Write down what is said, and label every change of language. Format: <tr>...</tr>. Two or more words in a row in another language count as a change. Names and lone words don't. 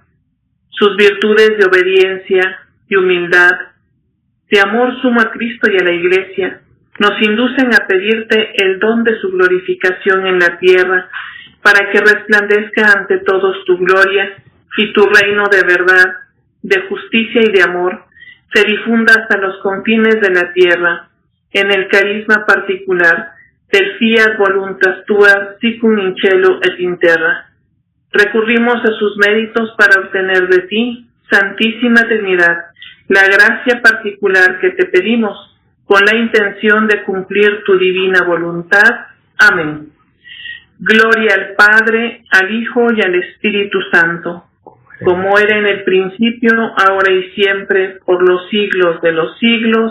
<es>Sus virtudes de obediencia y humildad, de amor sumo a Cristo y a la Iglesia, nos inducen a pedirte el don de su glorificación en la tierra, para que resplandezca ante todos tu gloria y tu reino de verdad, de justicia y de amor, se difunda hasta los confines de la tierra, en el carisma particular del</es> <la>fiat voluntas tua sicum in cielo et in terra.</la> <es>Recurrimos a sus méritos para obtener de ti, Santísima Trinidad, la gracia particular que te pedimos, con la intención de cumplir tu divina voluntad. Amén. Gloria al Padre, al Hijo y al Espíritu Santo, como era en el principio, ahora y siempre, por los siglos de los siglos.</es>